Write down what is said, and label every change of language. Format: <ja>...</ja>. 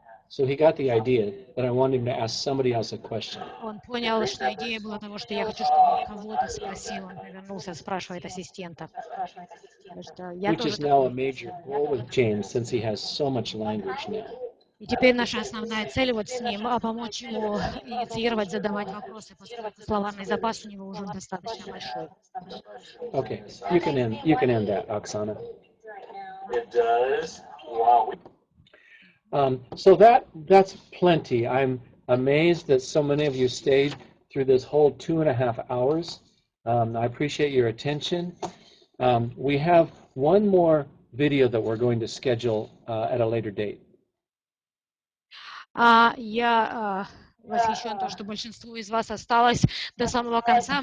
<en>So he got the idea that I want him to ask somebody else a question.</en> <ru>Он понял, что идея была того, что я хочу, чтобы он кого-то спросил. Он повернулся, спрашивает ассистента. Потому что я</ru> <en>Which</en> <ru>тоже</ru> <en>is now a</en> <ru>такой.</ru> <en>major goal with James since he has so much language now.</en> <ru>И теперь наша основная цель вот с ним помочь ему инициировать, задавать вопросы, поскольку словарный запас у него уже достаточно большой.</ru> <en>Okay, you can end that, Oksana. It does. Wow. So that's plenty. I'm amazed that so many of you stayed through this whole 2.5 hours. I appreciate your attention. We have one more video that we're going to schedule at a later date.</en> <ru>Я восхищен то, что большинство из вас осталось до самого конца.</ru>